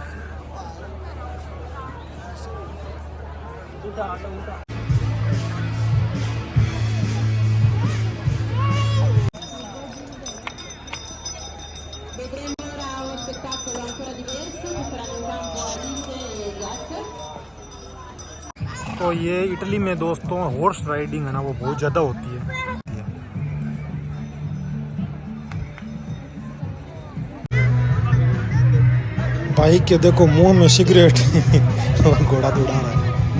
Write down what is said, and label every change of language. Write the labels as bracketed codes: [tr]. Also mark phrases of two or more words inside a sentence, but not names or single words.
[it] Vedremo ora uno spettacolo ancora diverso che saranno in campo Alice e Jack. [hi] तो ये इटली में दोस्तों [en] horse riding [hi] है ना वो बहुत ज़्यादा होती है। भाई के देखो मुंह में सिगरेट और घोड़ा दौड़ा रहा है।